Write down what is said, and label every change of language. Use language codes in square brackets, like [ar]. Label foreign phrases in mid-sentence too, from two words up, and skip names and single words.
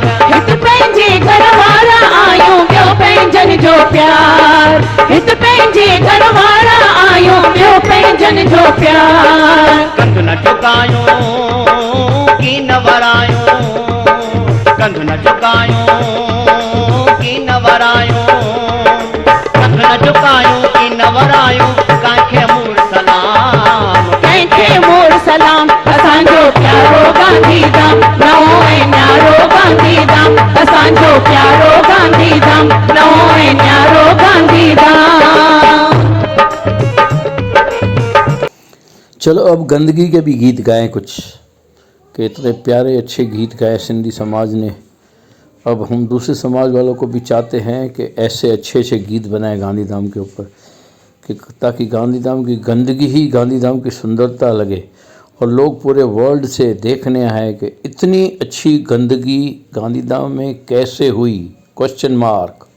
[sd] हित पंहिंजे घर वारा आयूं, ॿियो पंहिंजन जो प्यार, हित पंहिंजे घर वारा आयूं, ॿियो पंहिंजन जो प्यार। कंध न झुकायूं की न वरायूं, कंध न झुकायूं की न वरायूं, कंध न झुकायूं की न वरायूं, कंहिंखे मूर सलाम, कंहिंखे मूर सलाम। असांजो प्यारो गांधीधाम, नवो ऐं न्यारो गांधीधाम, असांजो प्यारो गांधीधाम, नवो ऐं न्यारो गांधीधाम। [hi] चलो अब गंदगी के भी गीत गाएं कुछ, कि इतने प्यारे अच्छे गीत गाए सिंधी समाज ने। अब हम दूसरे समाज वालों को भी चाहते हैं कि ऐसे अच्छे अच्छे गीत बनाएं गांधीधाम के ऊपर, कि ताकि गांधीधाम की गंदगी ही गांधीधाम की सुंदरता लगे, और लोग पूरे वर्ल्ड से देखने आए कि इतनी अच्छी गंदगी गांधीधाम में कैसे हुई, [en] question mark.